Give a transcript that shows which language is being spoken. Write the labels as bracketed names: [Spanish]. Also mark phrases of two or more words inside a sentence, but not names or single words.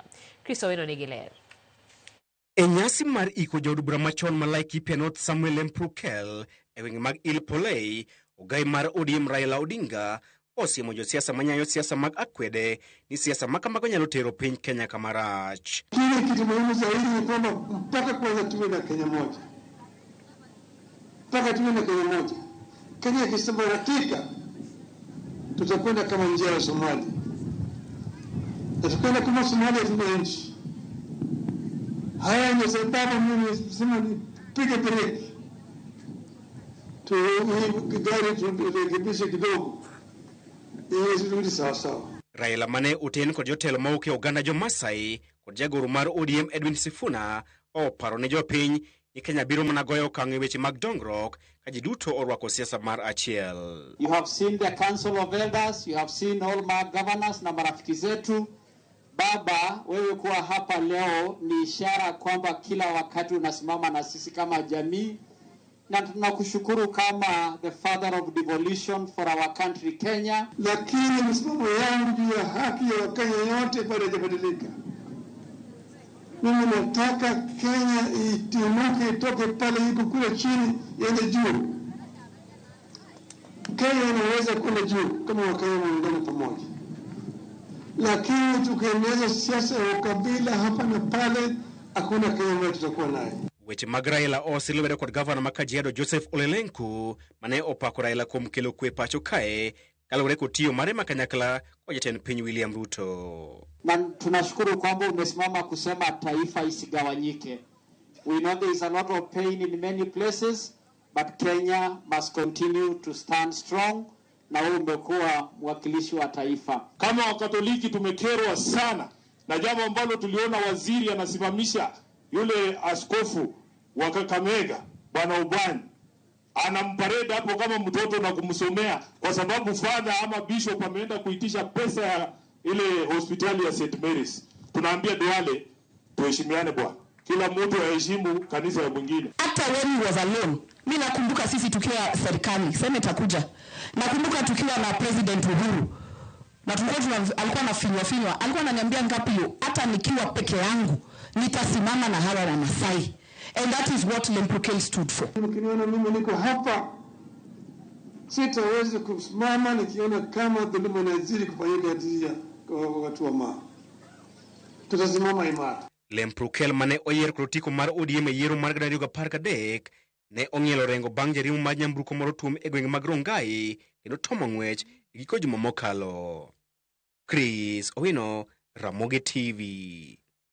[Luo (Kenya and Tanzania)] Chris Owino nigi ler. Enyasi mar iko jaod bura machon ma Laikipia North Samuel Lemprukel e wenge mag Ilpolei, ogai mar ODM Raila Odinga osiemo jo siasa manyayo siasa mag akwede ni siasa makamago nyalo tero piny Kenya kamarach. [Swahili] Kile kitu muhimu zaidi ni kwamba mpaka kwanza tuwe na Kenya moja. Mpaka tuwe na Kenya moja. Kenya ikisambaratika tutakwenda kama njia ya Somalia. Na tukwenda kama Somalia tuna nchi. Haya ni sababu mimi sema nipige breki. Gari turekebishe kidogo. [Luo (Kenya and Tanzania)] Raila mane uten kod jotelo mauke Uganda jo Masai kod jagoro mar ODM Edwin Sifuna oparo ne jopiny ni Kenya biro mana goyo okang' e weche mag dongruok ka ji duto orwako siasa mar achiel. [English] You have seen the Council of Elders, you have seen all my governors [Swahili] na marafiki zetu. Baba, wewe kuwa hapa leo ni ishara kwamba kila wakati unasimama na sisi kama jamii. Na tunakushukuru kama [English] the father of devolution for our country Kenya. [Swahili] Lakini msimamo yangu juu ya haki ya Wakenya yote bado hajabadilika. Mimi nataka Kenya itimuke itoke pale iko kule chini iende juu. Kenya inaweza kule juu kama Wakenya waungane pamoja. Lakini tukiendeleza siasa ya ukabila hapa na pale, hakuna Kenya ambayo tutakuwa naye. [Luo (Kenya and Tanzania)] Weche mag Raila osilwedo kod gavana ma Kajiado Joseph Ole Lenku mane opako Raila kuom kelo kwe pacho kae kaluwore kod tiyo mare makanyakla kwa jatend piny William Ruto. [Swahili] Na tunashukuru kwamba umesimama kusema taifa isigawanyike. [English] We know there is a lot of pain in many places, but Kenya must continue to stand strong. [Swahili] Na wewe umekuwa mwakilishi wa taifa. Kama Wakatoliki tumekerwa sana na jambo ambalo tuliona waziri anasimamisha yule askofu wa Kakamega Bwana Ubani anamparade hapo kama mtoto na kumsomea kwa sababu father ama bishop ameenda kuitisha pesa ya ile hospitali ya St Mary's. Tunaambia Duale tuheshimiane bwana. Kila mtu aheshimu kanisa ya mwingine. [English] Hata when he was alone, [Swahili] mimi nakumbuka sisi tukiwa serikali, seneta kuja. Nakumbuka tukiwa na President Uhuru. Na alikuwa anafinywa, alikuwa ananiambia ngapi hiyo, hata nikiwa peke yangu nitasimama na hawa wa Masai. [English] And that is what Lemprukel stood for. [Swahili] Mkiniona mimi niko hapa, sitaweza kusimama nikiona kama dhuluma inazidi kufanyika kwa watu wa Maa. Tutasimama imara. [Luo (Kenya and Tanzania)] Lemprukel mane oyier krotiko mar ODM e yiero mar 2013 ne ong'ielo rengo bang' jarimo mar nyamburko moro tuom e gwenge mag Rongai kendo tomo ng'wech e giko juma mokalo. Chris Owino, Ramogi TV.